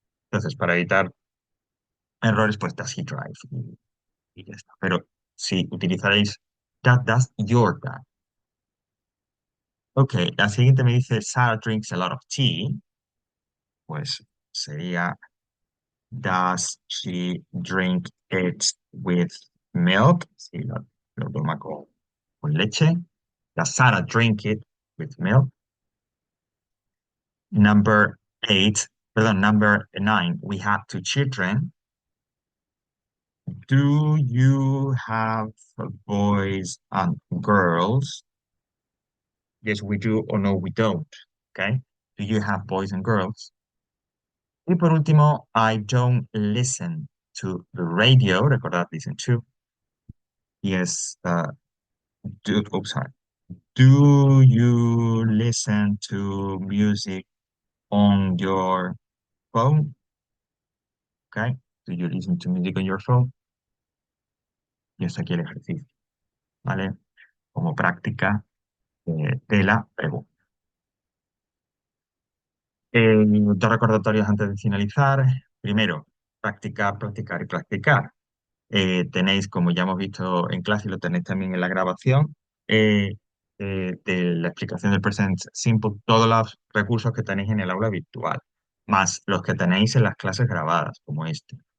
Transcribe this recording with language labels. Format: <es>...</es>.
<es>Entonces, para evitar errores, pues</es> <en>does he drive</en> <es>y ya está. Pero si utilizaréis</es> <en>that does your dad.</en> <es>Ok, la siguiente me dice Sarah</es> <en>drinks a lot of tea,</en> <es>pues sería</es> <en>Does she drink it with milk?</en> <es>Si lo toma con leche.</es> <en>Does Sarah drink it with milk? Number eight,</en> <es>perdón,</es> <en>number nine, we have two children. Do you have boys and girls? Yes, we do, or no, we don't. Okay. Do you have boys and girls?</en> <es>Y por último,</es> <en>I don't listen to the radio.</en> <es>Recordad,</es> <en>listen to. Yes, oops, sorry. Do you listen to music on your phone? Okay. Do you listen to music on your phone?</en> <es>Y hasta aquí el ejercicio, ¿vale? Como práctica de la pregunta. Dos recordatorios antes de finalizar. Primero, practicar, practicar y practicar. Tenéis, como ya hemos visto en clase y lo tenéis también en la grabación, eh, de la explicación del Present Simple, todos los recursos que tenéis en el aula virtual, más los que tenéis en las clases grabadas, como este.</es>